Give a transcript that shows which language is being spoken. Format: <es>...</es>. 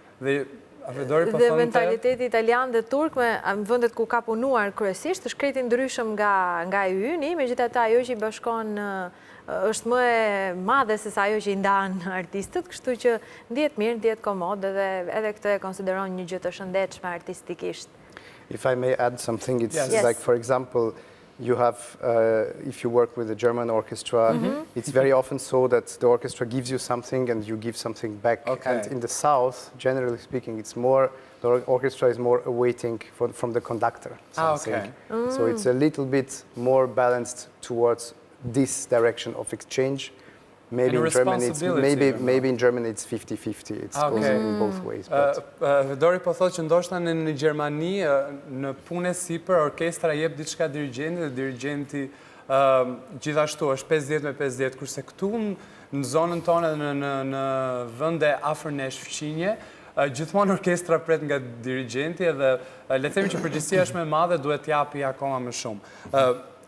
<sq>Dhe mentaliteti italian dhe turk në vendet ku ka punuar kryesisht është krejt I ndryshëm nga I yni, megjithatë ajo që I bashkon është më e madhe se sa ajo që I ndan artistët, kështu që ndihet mirë, ndihet komod dhe edhe këtë e konsideron një gjë të shëndetshme artistikisht.</sq> <en>If I may add something, it's like, for example, you have, if you work with a German orchestra, it's very often so that the orchestra gives you something and you give something back. And in the south, generally speaking, it's more, the orchestra is more awaiting from the conductor something. So it's a little bit more balanced towards this direction of exchange. Maybe in Germany it's 50-50. It's goes in both ways.</en> <sq>Fedori po thotë që ndoshta në Gjermani në punë sipër orkestra jep diçka dirigjenti dhe dirigjenti gjithashtu është 50-50, kurse këtu në zonën tonë në vende afër nesh fqinje gjithmonë orkestra pret nga dirigjenti dhe le të themi që përgjegjësia është më e madhe, duhet t'japi akoma më shumë.</sq>